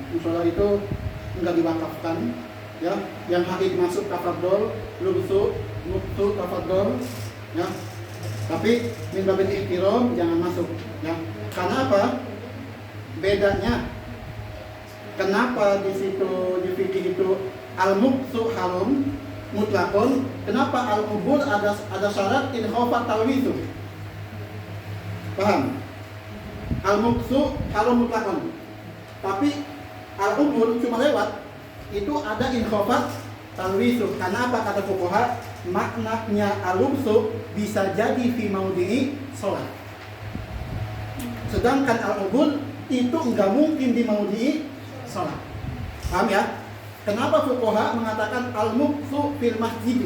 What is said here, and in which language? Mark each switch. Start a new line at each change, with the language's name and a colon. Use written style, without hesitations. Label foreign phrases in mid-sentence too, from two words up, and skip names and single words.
Indonesian: Musola itu enggak diwakafkan. Ya, yang haid masuk tafadhol,
Arabic: لبث تفضل.
Indonesian: Ya, tapi
Arabic: من باب الاحترام
Indonesian: jangan masuk. Ya, karena apa? Bedanya. Kenapa di situ di fikih itu
Arabic: المكث حرام مطلقا?
Indonesian: Kenapa al-ubul ada syarat
Arabic: إن خيف التلويث?
Indonesian: Paham?
Arabic: المكث حرام مطلقا.
Indonesian: Tapi al-ubul cuma lewat. Itu ada
Arabic: إن خيف التلويث.
Indonesian: Karena apa kata fuqaha? Maknanya al-ubsu bisa jadi
Arabic: في موضع الصلاة.
Indonesian: Sedangkan al-ubul itu enggak mungkin di
Arabic: موضع الصلاة.
Indonesian: Paham ya? Kenapa fuqaha mengatakan
Arabic: المكث في المسجد?